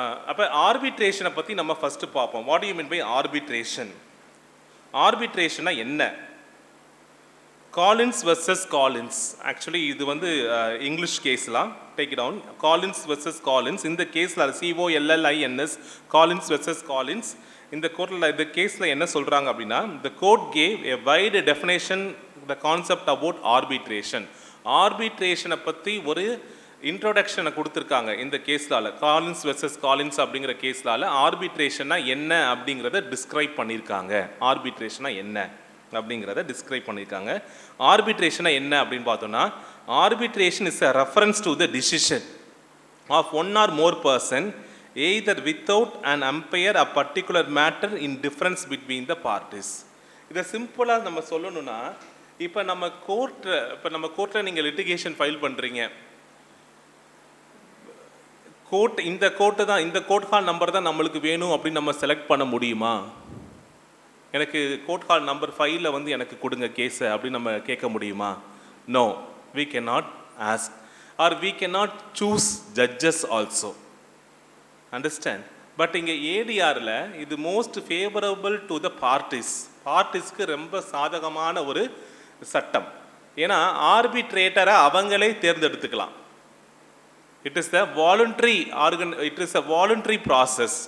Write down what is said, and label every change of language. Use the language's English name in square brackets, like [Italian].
[Tamil] அப்போ ஆர்பிட்ரேஷனை பற்றி நம்ம ஃபஸ்ட்டு பார்ப்போம். [English] What you mean by arbitration? [Tamil] ஆர்பிட்ரேஷனா என்ன? Collins versus Collins. ஆக்சுவலி இது வந்து இங்கிலீஷ் கேஸ்லாம், [English] Take it down. [Tamil] Collins versus Collins. இந்த கேஸில் COLLINS, காலின்ஸ் வெர்சஸ் காலின்ஸ். இந்த கோர்ட்டில் இந்த கேஸில் என்ன சொல்கிறாங்க அப்படின்னா, [English] the court gave a wide definition the concept about arbitration. [Tamil] ஆர்பிட்ரேஷனை பற்றி ஒரு இன்ட்ரோடக்ஷனை கொடுத்துருக்காங்க இந்த கேஸ்லால். காலின்ஸ் வெர்சஸ் காலின்ஸ் அப்படிங்கிற கேஸ்லால் ஆர்பிட்ரேஷனா என்ன அப்படிங்கிறத டிஸ்கிரைப் பண்ணியிருக்காங்க. ஆர்பிட்ரேஷனா என்ன அப்படிங்கிறத டிஸ்கிரைப் பண்ணியிருக்காங்க. ஆர்பிட்ரேஷனா என்ன அப்படின்னு பார்த்தோன்னா, [English] Arbitration is a reference to the decision of one or more person either without an umpire a particular matter in difference between the parties. [Tamil] இதை சிம்பிளாக நம்ம சொல்லணும்னா, இப்போ நம்ம கோர்ட்டில் நீங்கள் லிட்டிகேஷன் ஃபைல் பண்ணுறீங்க, இந்த கோர்ட் ஹால் நம்பர் தான் நம்மளுக்கு வேணும் அப்படின்னு நம்ம செலக்ட் பண்ண முடியுமா? எனக்கு கோர்ட் ஹால் நம்பர் 5ல் வந்து எனக்கு கொடுங்க கேஸை அப்படின்னு நம்ம கேட்க முடியுமா? [English] No, we cannot ask, or we cannot choose judges also. Understand? [Tamil] But இங்கே ஏடிஆரில் இது [English] most favourable to the [Tamil] பார்ட்டிஸ்க்கு ரொம்ப சாதகமான ஒரு சட்டம். ஏன்னா ஆர்பிட்ரேட்டரை அவங்களே தேர்ந்தெடுத்துக்கலாம். [English] It is the voluntary voluntary process.